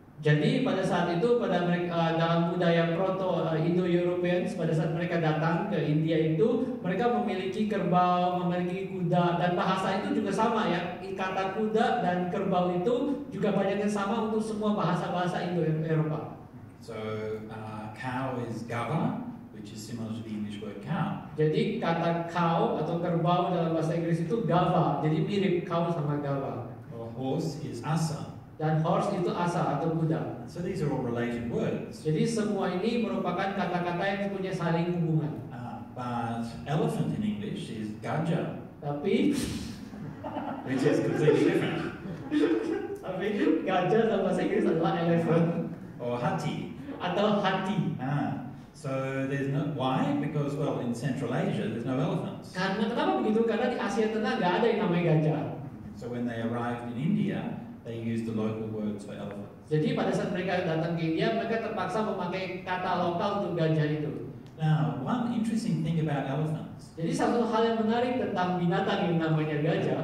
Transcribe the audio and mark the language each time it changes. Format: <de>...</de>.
<id>Jadi pada saat itu dalam budaya Proto-Indo-Europeans pada saat mereka datang ke India itu mereka memiliki kerbau, memiliki kuda dan bahasa itu juga sama ya. Kata kuda dan kerbau itu juga banyak yang sama untuk semua bahasa-bahasa Indo-Eropa.</id> <en>So cow is gava, which is similar to the English word cow.</en> <id>Jadi kata cow atau kerbau dalam bahasa Inggris itu gava, jadi mirip cow sama gava.</id> <en>Or horse is asa.</en> <id>Dan horse itu asa atau kuda.</id> <en>So these are all related words.</en> <id>Jadi semua ini merupakan kata-kata yang punya saling hubungan.</id> <en>But elephant in English is gaja,</en> <id>Tapi</id> <en>which is completely different.</en> <id>gajah dalam bahasa Inggris adalah elephant</id> <en>Or hati.</en> <id>atau hati.</id> <en>So there's no, why? Because, well, in Central Asia, there's no elephants.</en> <id>Karena kenapa begitu? Karena di Asia Tengah nggak ada yang namanya gajah.</id> <en>So when they arrived in India, they used the local words for elephants.</en> <id>Jadi pada saat mereka datang ke India, mereka terpaksa memakai kata lokal untuk gajah itu.</id> <en>Now, one interesting thing about elephants,</en> <id>Jadi satu hal yang menarik tentang binatang yang namanya gajah,</id>